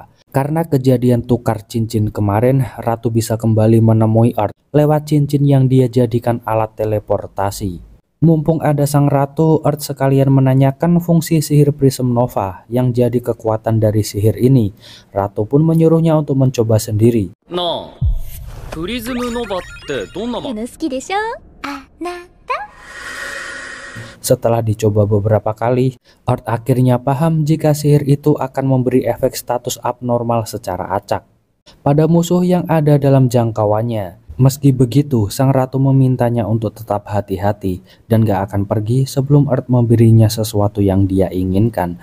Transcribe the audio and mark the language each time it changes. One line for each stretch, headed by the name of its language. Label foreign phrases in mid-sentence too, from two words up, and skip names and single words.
Indonesian: Karena kejadian tukar cincin kemarin, ratu bisa kembali menemui Earth lewat cincin yang dia jadikan alat teleportasi. Mumpung ada sang ratu, Earth sekalian menanyakan fungsi sihir Prism Nova yang jadi kekuatan dari sihir ini. Ratu pun menyuruhnya untuk mencoba sendiri.
Japanese: なあプリズムノバってどんな好きでしょあなた
Indonesian: Setelah dicoba beberapa kali, Earth akhirnya paham jika sihir itu akan memberi efek status abnormal secara acak pada musuh yang ada dalam jangkauannya. Meski begitu, sang ratu memintanya untuk tetap hati-hati dan gak akan pergi sebelum Earth memberinya sesuatu yang dia inginkan.